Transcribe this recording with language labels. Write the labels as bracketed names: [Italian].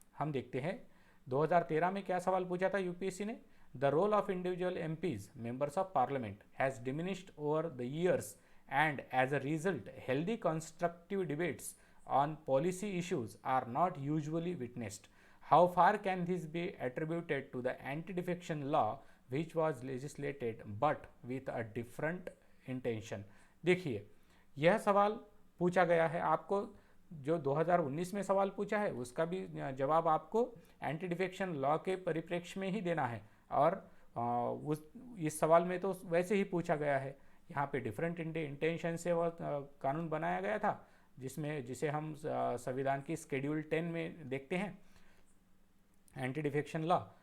[Hindi] हम देखते हैं 2013 में क्या सवाल पूछा था यूपीएससी ने। [English] The role of individual MPs members of parliament has diminished over the years and as a result healthy constructive debates on policy issues are not usually witnessed. How far can this be attributed to the anti-defection law which was legislated but with a different intention? [Hindi] देखिए, यह सवाल पूछा गया है आपको। जो 2019 में सवाल पूछा है उसका भी जवाब आपको एंटी डिफेक्शन लॉ के परिप्रेक्ष्य में ही देना है। और इस सवाल में तो वैसे ही पूछा गया है। यहाँ पे डिफरेंट इंटेंशन से वह कानून बनाया गया था, जिसे हम संविधान की शेड्यूल 10 में देखते हैं, एंटी डिफेक्शन लॉ।